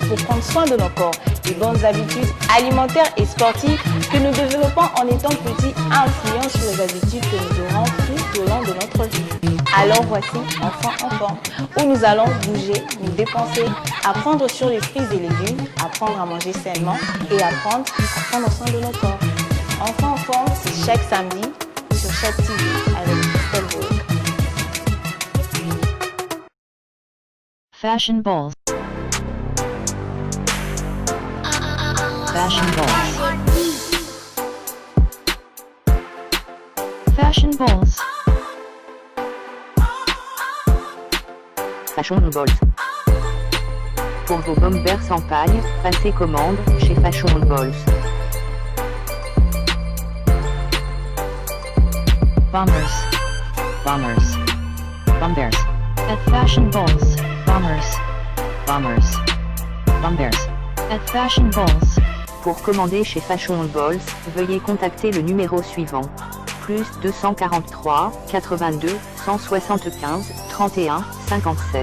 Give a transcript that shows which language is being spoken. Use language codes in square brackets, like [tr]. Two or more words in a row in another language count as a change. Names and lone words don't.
[fr] pour prendre soin de nos corps, des bonnes habitudes alimentaires et sportives que nous développons en étant petits influents sur les habitudes que nous aurons tout au long de notre vie. Alors voici Enfants en forme, où nous allons bouger, nous dépenser, apprendre sur les fruits et légumes, apprendre à manger sainement et apprendre à prendre soin de nos corps. Enfants en forme, c'est chaque samedi sur chaque TV avec Christelle Bourg. Fashion balls. Fashion balls. Fashion balls. Fashion balls. Pour vos bombers sans paille, passez commande chez Fashion balls. Bombers. Bombers. Bombers. At Fashion balls. Bombers. Bombers. Bombers. At Fashion balls. Pour commander chez Fashion balls, veuillez contacter le numéro suivant. plus 243, 82, 175, 31, 57.